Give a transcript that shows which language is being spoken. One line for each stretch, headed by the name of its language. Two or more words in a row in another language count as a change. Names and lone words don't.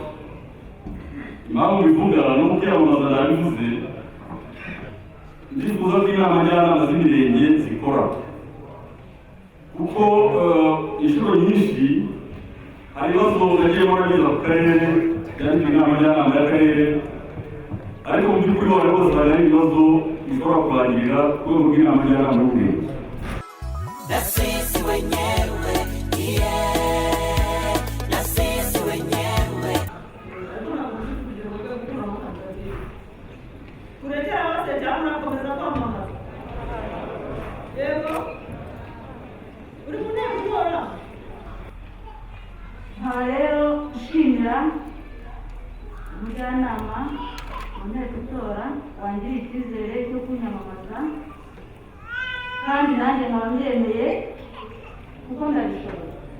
Kinyarwanda: Impamvu bivuga no kwiyamamaza nabivuze, ndifuza ko inama njyanama z'imirenge zikora kuko inshuro nyinshi hari ibibazo nagiye murageza ku karere byandika inama njyanama y'akarere, ariko mu by'ukuri bari bose bari ari ibibazo bishobora kurangirira ku rwego rw'inama njyanama y'ubuyobozi.
Swahili: Na sisi wenyewe, yeah, na sisi wenyewe.
Kinyarwanda: kurekera bose cyangwa nakomeza kwamamaza. Yego uri mu nteko itora. nkaba rero nshimira umujyanama mu nteko itora wangiriye icyizere cyo kunyamamaza, kandi nanjye nkaba mbyemeye kuko ndabishoboye.